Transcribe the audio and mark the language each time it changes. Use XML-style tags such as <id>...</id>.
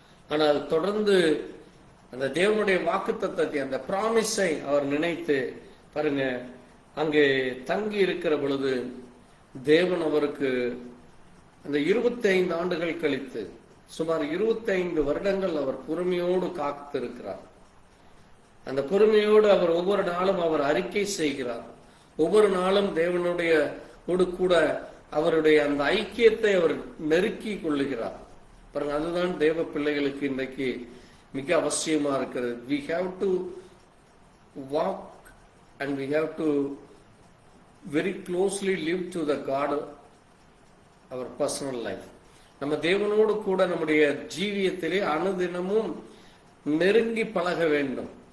<ta>ஆனால் தொடர்ந்து அந்த தேவனுடைய வாக்குத்தத்தத்தை, அந்த பிராமிஸை அவர் நினைத்து பாருங்க, அங்கே தங்கி இருக்கிற பொழுது தேவன் அவருக்கு அந்த 25 ஆண்டுகள் கழித்து சுமார் 25 வருடங்கள் அவர் பொறுமையோடு காத்திருக்கிறார். அந்த பொறுமையோடு அவர் ஒவ்வொரு நாளும் அவர் அறிக்கை செய்கிறார். ஒவ்வொரு நாளும் தேவனுடைய கூட அவருடைய அந்த ஐக்கியத்தை அவர் நெருக்கி கொள்ளுகிறார். பாருங்க, அதுதான் தேவ பிள்ளைகளுக்கு இன்றைக்கு மிக அவசியமா இருக்கிறது.</ta> <en>we have to walk and we have to very closely live to the God, our personal life.</en> <ta>நம்ம தேவனோடு கூட நம்முடைய ஜீவியத்திலே அனுதினமும் நெருங்கி பழக வேண்டும்.</ta>